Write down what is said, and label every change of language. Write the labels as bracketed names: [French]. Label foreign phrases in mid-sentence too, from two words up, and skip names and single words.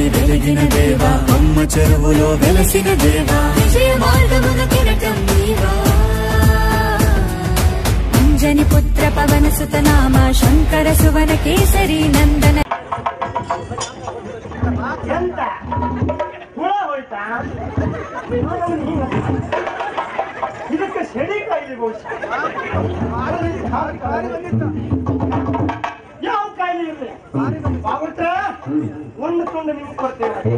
[Telugu] వెలిగిన దేవా అమ్మ చెరువులో వెలసిన దేవా విజయ మార్గమున కిరటం నీవా అంజని పుత్ర పవన సుత నామ శంకర సువన కేసరి నందన [Kannada] ಇದಕ್ಕೆ ಸೆಡಿ ಕಾಯಿಲೆ ಯಾವ ಕಾಯಿಲೆ ಇರಲಿ ಬಾಗುಟ್ರ ಒಂದು ತುಂಡು ನಿಮ್ಗೆ ಕೊಡ್ತೇವೆ